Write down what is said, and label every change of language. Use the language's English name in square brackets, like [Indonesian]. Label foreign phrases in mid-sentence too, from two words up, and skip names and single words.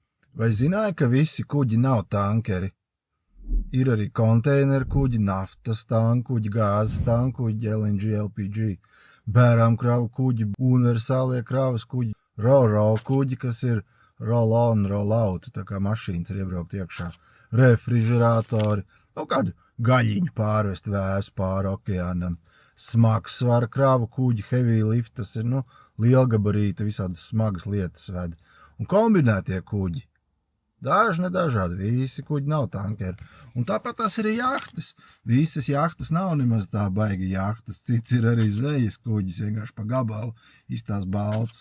[Latvian] Vai zināji, ka visi kuģi nav tankeri? Ir arī konteineru kuģi, naftas tankuģi, gāzes tankuģi, LNG, LPG, bērām kravu kuģi, universālie kravas kuģi, ro-ro kuģi, kas ir [English] roll-on, roll-out, [Latvian] tā kā mašīnas ir iebraukt iekšā, refrižeratori, kādu gaļiņu pārvest vēsu pāri okeānam, smagsvara kravu kuģi, [English] heavy lift, [Latvian] tas ir, lielgabarīti, visādas smagas lietas ved, un kombinētie kuģi. Daži nedažādi, visi kuģi nav tankeri. Un tāpat tās arī jahtas. Visas jahtas nav nemaz tā baigi jahtas. Cits ir arī zvejas kuģis, vienkārši pa gabalu iztās balts.